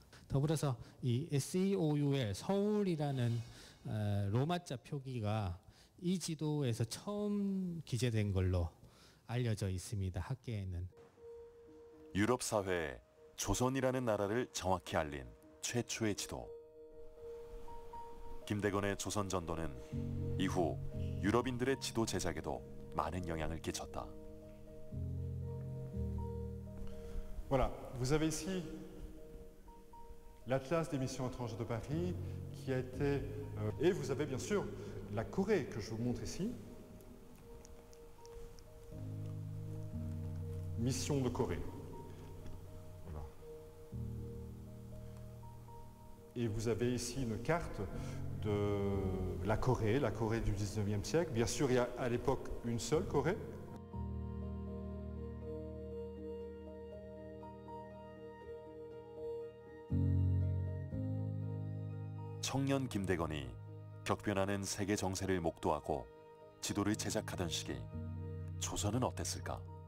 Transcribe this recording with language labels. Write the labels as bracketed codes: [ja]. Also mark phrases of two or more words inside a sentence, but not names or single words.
[ko] 더불어서 이 SEOU의 서울이라는 로마자 표기가 이 지도에서 처음 기재된 걸로 알려져 있습니다. 학계에는. 유럽 사회에 조선이라는 나라를 정확히 알린 최초의 지도. 김대건의 조선 전도는 이후 유럽인들의 지도 제작에도 많은 영향을 끼쳤다. [fr] Voilà, vous avez ici l'Atlas des missions étrangères de Paris qui a été... et vous avez bien sûr la Corée que je vous montre ici. Mission de Corée. Voilà. Et vous avez ici une carte de la Corée du 19e siècle. Bien sûr, il y a à l'époque une seule Corée. [ko] 청년 김대건이 격변하는 세계 정세를 목도하고 지도를 제작하던 시기 조선은 어땠을까?